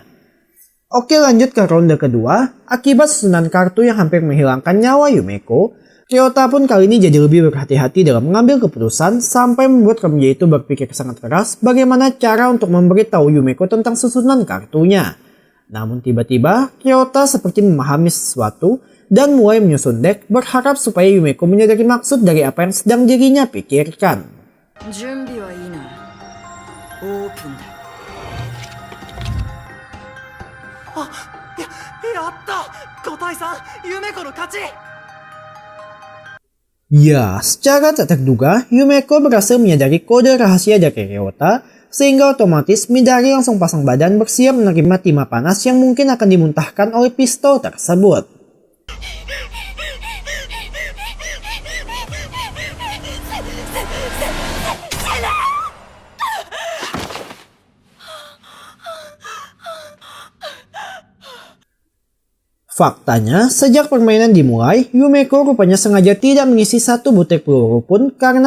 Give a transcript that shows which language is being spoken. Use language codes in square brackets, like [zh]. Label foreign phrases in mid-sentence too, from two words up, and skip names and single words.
[id] Oke, lanjut ke ronde kedua. Akibat susunan kartu yang hampir menghilangkan nyawa Yumeko, Ryota pun kali ini jadi lebih berhati-hati dalam mengambil keputusan sampai membuat remaja itu berpikir sangat keras bagaimana cara untuk memberitahu Yumeko tentang susunan kartunya. Namun tiba-tiba, Ryota seperti memahami sesuatu dan mulai menyusun deck berharap supaya Yumeko menyadari maksud dari apa yang sedang dirinya pikirkan. [ja] やった5対3夢子の勝ち [id] Ya, secara tak terduga, Yumeko berhasil menyadari kode rahasia dari Ryota, sehingga otomatis Midari langsung pasang badan bersiap menerima timah panas yang mungkin akan dimuntahkan oleh pistol tersebut. Faktanya, sejak permainan dimulai, Yumeko rupanya sengaja tidak mengisi satu butir peluru pun karena